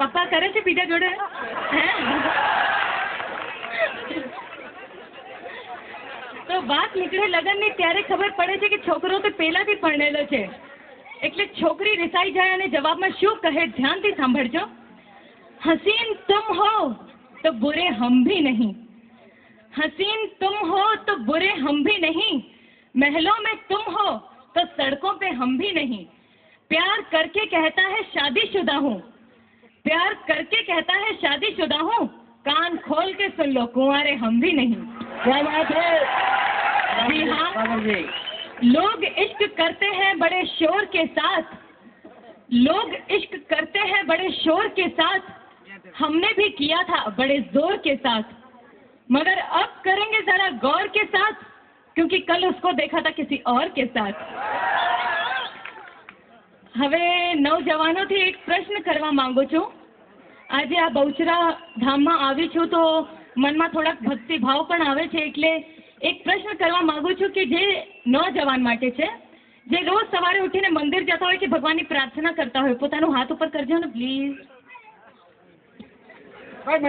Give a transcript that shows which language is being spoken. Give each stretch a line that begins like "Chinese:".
Gujarati: પપ્પા કરે છે બીજા જોડે? હે? તો વાત નીકળે લગ્નની ત્યારે ખબર પડે છે કે છોકરો તો પહેલાથી પરણેલો છે. એટલે છોકરી રિસાઈ જાય અને જવાબમાં શું કહે ધ્યાનથી સાંભળજો.
Hindi: હસીન તુમ હો તો બુરે હમ ભી નહીં, हसीन तुम हो तो बुरे हम भी नहीं, महलों में तुम हो तो सड़कों पे हम भी नहीं, प्यार करके कहता है शादीशुदा हूँ, प्यार करके कहता है शादीशुदा हूँ, कान खोल के सुन लो कुंवारे हम भी नहीं. क्या बात है? जी हाँ, लोग इश्क करते हैं बड़े शोर के साथ, लोग इश्क करते हैं बड़े शोर के साथ, हमने भी किया था बड़े जोर के साथ, मगर अब करेंगे जरा गौर के साथ, क्योंकि कल उसको देखा था किसी और के साथ.
Gujarati: હવે નવજવાનોથી એક પ્રશ્ન કરવા માંગુ છું. આજે આ બહુચરા ધામમાં આવી છું તો મનમાં થોડાક ભક્તિભાવ પણ આવે છે, એટલે એક પ્રશ્ન કરવા માંગુ છું કે જે નવજવાન માટે છે, જે રોજ સવારે ઉઠીને મંદિર જતા હોય કે ભગવાનની પ્રાર્થના કરતા હોય, પોતાનું હાથ ઉપર કરજો ને પ્લીઝ.